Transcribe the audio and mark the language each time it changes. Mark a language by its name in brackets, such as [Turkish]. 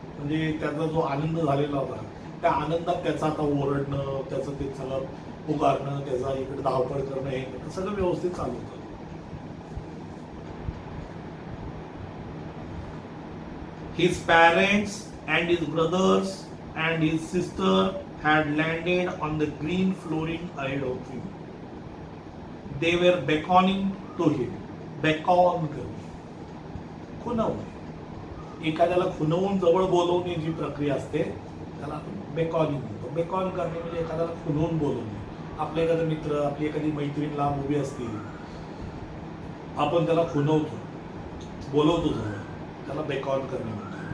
[Marathi] म्हणजे त्याचा जो आनंद झालेला होता त्या आनंदात त्याचा आता ओरडणं, त्याचं ते सगळं पुकारणं, त्याचा इकडे धावपळ करणं, हे सगळं व्यवस्थित चालू होतं. [English] His parents and his brothers and his sister had landed on the green flooring ahead of him. They were beckoning to him. [Marathi] Beckon करणे, खुणवणे. एखाद्याला खुणवून जवळ बोलवणे जी प्रक्रिया असते त्याला आपण बेकॉनिंग म्हणतो. बेकॉन करणे म्हणजे एखाद्याला खुणवून बोलवणे. आपले एखादा मित्र, आपली एखादी मैत्रीण लांब उभी असते, आपण त्याला खुणवतो, बोलवतो जवळ, त्याला बेकॉन करणे म्हणतो.